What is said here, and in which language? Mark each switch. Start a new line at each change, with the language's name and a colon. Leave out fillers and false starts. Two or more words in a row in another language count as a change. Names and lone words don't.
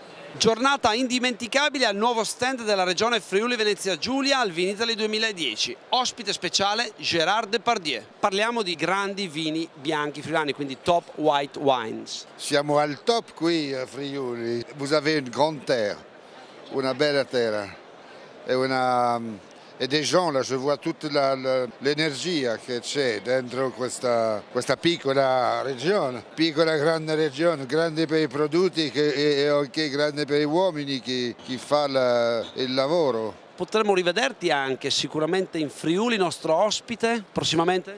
Italian: Giornata indimenticabile al nuovo stand della regione Friuli Venezia Giulia al Vinitaly 2010. Ospite speciale Gérard Depardieu. Parliamo di grandi vini bianchi friulani, quindi
English: top white wines.
Italian: Siamo al top qui a Friuli.
French: Vous avez une grande terre,
Italian: una bella terra e
French: des gens, là, je vois
Italian: tutta l'energia che c'è dentro questa piccola regione, piccola grande regione, grande per i prodotti e anche grande per gli uomini che fa il lavoro. Potremmo rivederti anche sicuramente in Friuli, nostro ospite, prossimamente?